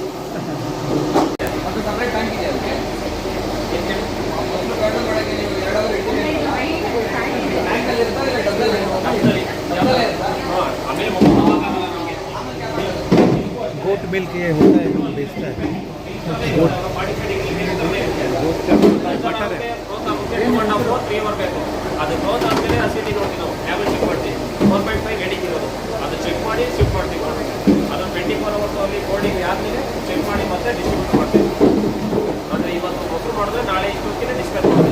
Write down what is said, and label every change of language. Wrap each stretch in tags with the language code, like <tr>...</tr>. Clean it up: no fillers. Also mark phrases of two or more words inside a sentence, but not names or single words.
<kn>ಆಮೇಲೆ</kn> <en>goat milk</en> <hi>ये होता है जो बेचता है</hi> <en>goat goat</en> <hi>का बटर है.</hi> <kn>ಅದು ಗ್ರೋತ್ ಆದಮೇಲೆ ಅಸಿಟಿ ನೋಡ್ತೀವಿ ನಾವು,</kn> <en>tablet check</en> <kn>ಮಾಡ್ತೀವಿ. 4.5 ಗಡಿಗೆ ಇರೋದು ಅದು ಚೆಕ್ ಮಾಡಿ ಶಿಫ್ಟ್ ಮಾಡ್ತೀವಿ. ಅದು 24 hours ಅಲ್ಲಿ 4 ಡಿಗ್ರಿ ಆದಮೇಲೆ ಚೆಕ್ ಮಾಡಿ ಮತ್ತೆ ಡಿಸ್ಟ್ರಿಬ್ಯೂಟ್ ಮಾಡ್ತೀವಿ. ಅಂದರೆ ಇವತ್ತು ಮೊಸರು ಮಾಡಿದ್ರೆ ನಾಳೆ ಇಷ್ಟೊತ್ತಿಗೆ ಡಿಸ್ಪ್ಯಾಚ್ ಮಾಡ್ತೀವಿ.</kn>